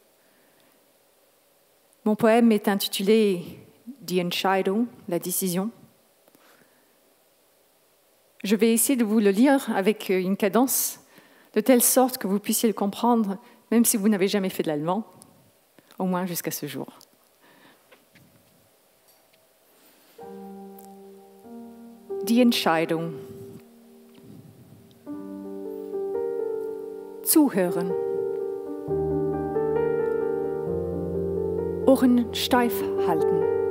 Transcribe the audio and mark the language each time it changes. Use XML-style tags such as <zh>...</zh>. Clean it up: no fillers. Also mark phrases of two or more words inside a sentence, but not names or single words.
<fr>Mon poème est intitulé « Die Entscheidung », la décision. Je vais essayer de vous le lire avec une cadence, de telle sorte que vous puissiez le comprendre, même si vous n'avez jamais fait de l'allemand, au moins jusqu'à ce jour.</fr> <de>Die Entscheidung. Zuhören. Ohren steif halten.</de>